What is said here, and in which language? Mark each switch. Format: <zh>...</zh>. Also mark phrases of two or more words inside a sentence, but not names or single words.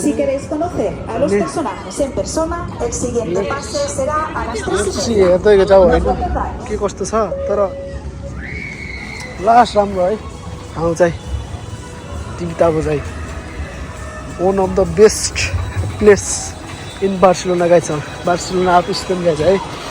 <es>Si queréis conocer a los personajes en persona, el siguiente pase será a las 3:30.</es> <ne>हेर्दै जाऊ होइन के कस्तो छ तर लास्ट राम्रो है ठाउँ चाहिँ टिबिटाबो चाहिँ</ne> <en>one of the best place in Barcelona guys Barcelona of Spain guys</en> <ne>है</ne>